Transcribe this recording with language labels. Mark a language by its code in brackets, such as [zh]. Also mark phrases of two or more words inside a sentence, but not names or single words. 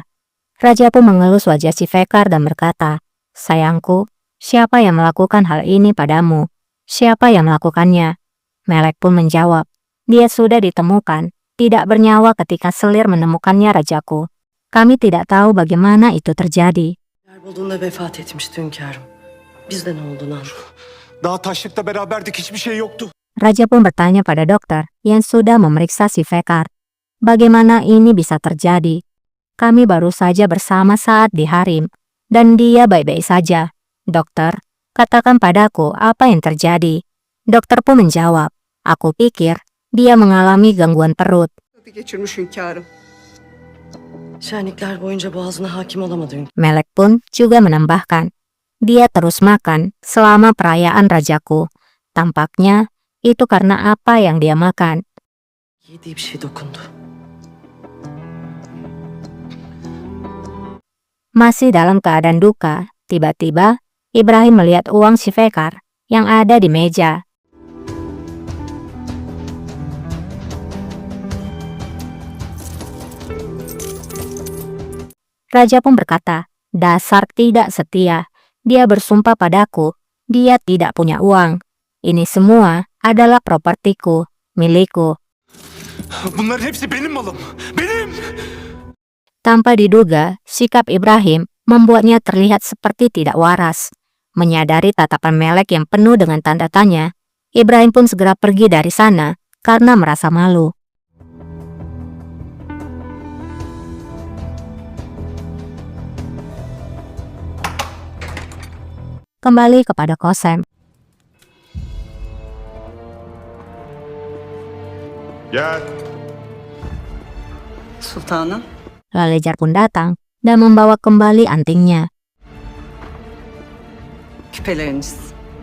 [id] Raja pun mengelus wajah Shivekar dan berkata, sayangku, siapa yang melakukan hal ini padamu? Siapa yang melakukannya? Melek pun menjawab, dia sudah ditemukan, tidak bernyawa ketika selir menemukannya rajaku. Kami tidak tahu bagaimana itu terjadi. [tr] Yer bulduğunda vefat etmişti hünkârım. Bizde ne oldu Nan? Daha taşlıkta beraberdik, hiçbir şey yoktu. [id] Raja pun bertanya pada dokter yang sudah memeriksa Shivekar. Bagaimana ini bisa terjadi? Kami baru saja bersama saat di Harim, dan dia baik-baik saja. Dokter, katakan padaku apa yang terjadi. Dokter pun menjawab, aku pikir dia mengalami gangguan perut. [tr] Tadı geçirmiş hünkârım. Şenlikler boyunca boğazına hakim olamadı hünkârım. [id] Melek pun juga menambahkan, dia terus makan selama perayaan rajaku. Tampaknya itu karena apa yang dia makan. [tr] Yediği bir şey dokundu. [id] Masih dalam keadaan duka, tiba-tiba Ibrahim melihat uang Shivekar yang ada di meja. Raja pun berkata, dasar tidak setia. Dia bersumpah padaku, dia tidak punya uang. Ini semua adalah propertiku, milikku. [tr] Bunların hepsi benim malım. Benim! [id] Tanpa diduga, sikap Ibrahim membuatnya terlihat seperti tidak waras. Menyadari tatapan Melek yang penuh dengan tanda tanya, Ibrahim pun segera pergi dari sana karena merasa malu. Kembali kepada Qasem. [tr] Gel. Sultanım. [id] Lalejar pun datang dan membawa kembali antingnya. [tr] Küpeleriniz.